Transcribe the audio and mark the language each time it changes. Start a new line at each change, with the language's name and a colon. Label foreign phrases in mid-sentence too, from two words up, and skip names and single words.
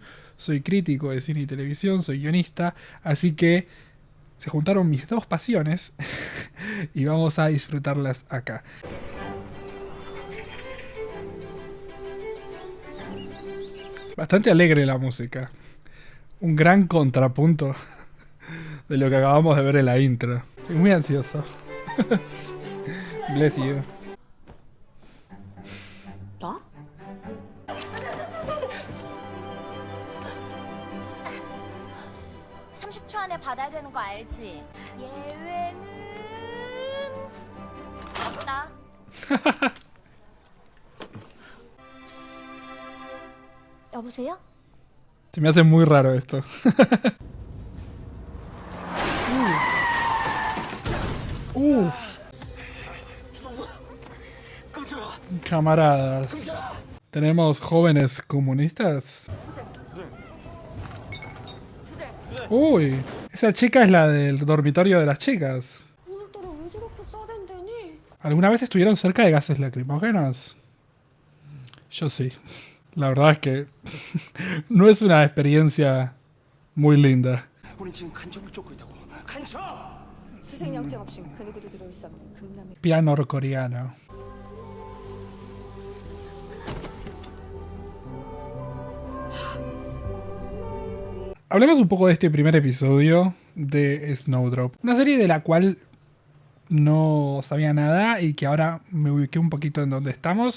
Spanish: Soy crítico de cine y televisión, soy guionista, así que se juntaron mis dos pasiones y vamos a disfrutarlas acá. Bastante alegre la música. Un gran contrapunto de lo que acabamos de ver en la intro. Estoy muy ansioso.
English: Bless you.
Korean: 너? 30초 안에 받아야 되는 거 알지? 예외는 없다. 여보세요?
Spanish: Se me hace muy raro esto. Camaradas. ¿Tenemos jóvenes comunistas? Uy, esa chica es la del dormitorio de las chicas.
Korean: 오늘따라 왜 저렇게 싸댄다니?
Spanish: ¿Alguna vez estuvieron cerca de gases lacrimógenos? Yo sí. La verdad es que no es una experiencia muy linda.
Korean: 우린 지금 간첩을 쫓고 있다고. 간첩! 수색영장 없이 그 누구도 들어올 수 없는 금남의
Spanish: Piano norcoreano. Hablemos un poco de este primer episodio de Snowdrop. Una serie de la cual no sabía nada y que ahora me ubiqué un poquito en donde estamos.